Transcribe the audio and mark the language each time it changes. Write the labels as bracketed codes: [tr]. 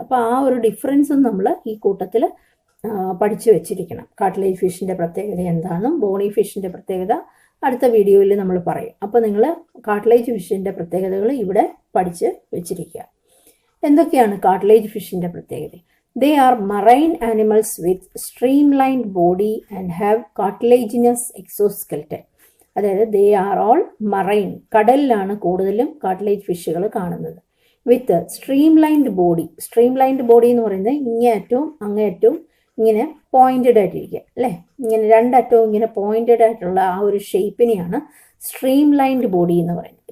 [ml] അപ്പോൾ ആ ഒരു ഡിഫറൻസും നമ്മൾ ഈ കൂട്ടത്തിൽ പഠിച്ചു വെച്ചിരിക്കണം. കാർട്ടിലേജ് ഫിഷിൻ്റെ പ്രത്യേകത എന്താണെന്നും ബോണി ഫിഷിൻ്റെ പ്രത്യേകത അടുത്ത വീഡിയോയിൽ നമ്മൾ പറയും. അപ്പോൾ നിങ്ങൾ കാർട്ടിലേജ് ഫിഷിൻ്റെ പ്രത്യേകതകൾ ഇവിടെ പഠിച്ച് വെച്ചിരിക്കുക. എന്തൊക്കെയാണ് കാർട്ടിലേജ് ഫിഷിൻ്റെ പ്രത്യേകത? [en] They are marine animals with streamlined body and have cartilaginous exoskeleton. [ml] അതായത് [en] they are all marine, [ml] കടലിലാണ് കൂടുതലും കാർട്ടിലേജ് ഫിഷുകൾ കാണുന്നത്. വിത്ത് സ്ട്രീം ലൈൻഡ് ബോഡി എന്ന് പറയുന്നത് ഇങ്ങേയറ്റവും അങ്ങേയറ്റവും ഇങ്ങനെ പോയിന്റഡ് ആയിട്ടിരിക്കുക അല്ലേ, ഇങ്ങനെ രണ്ടറ്റവും ഇങ്ങനെ പോയിന്റഡ് ആയിട്ടുള്ള ആ ഒരു ഷേപ്പിനെയാണ് സ്ട്രീം ലൈൻഡ് ബോഡി എന്ന് പറയുന്നത്.